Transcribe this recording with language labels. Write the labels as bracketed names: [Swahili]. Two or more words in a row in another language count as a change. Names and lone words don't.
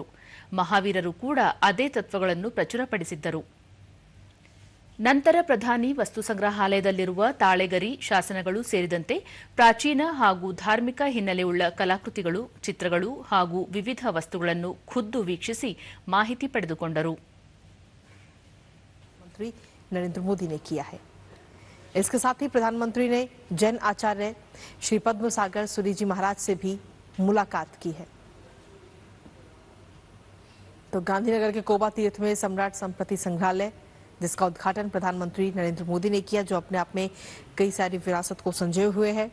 [Kannada] ಮಹಾವೀರರು ಕೂಡ ಅದೇ ತತ್ವಗಳನ್ನು ಪ್ರಚುರಪಡಿಸಿದ್ದರು. ನಂತರ ಪ್ರಧಾನಿ ವಸ್ತು ಸಂಗ್ರಹಾಲಯದಲ್ಲಿರುವ ತಾಳೆಗರಿ ಶಾಸನಗಳು ಸೇರಿದಂತೆ ಪ್ರಾಚೀನ ಹಾಗೂ ಧಾರ್ಮಿಕ ಹಿನ್ನೆಲೆಯುಳ್ಳ ಕಲಾಕೃತಿಗಳು, ಚಿತ್ರಗಳು ಹಾಗೂ ವಿವಿಧ ವಸ್ತುಗಳನ್ನು ಖುದ್ದು ವೀಕ್ಷಿಸಿ ಮಾಹಿತಿ ಪಡೆದುಕೊಂಡರು. [Hindi] प्रधानमंत्री नरेंद्र मोदी ने किया है। इसके साथ ही प्रधानमंत्री ने जैन आचार्य श्री पद्म सागर सूरी जी महाराज से भी मुलाकात की है। तो गांधीनगर के कोबा तीर्थ में सम्राट संपत्ति संग्रहालय, जिसका उद्घाटन प्रधानमंत्री नरेंद्र मोदी ने किया, जो अपने आप में कई सारी विरासत को संजोए हुए है।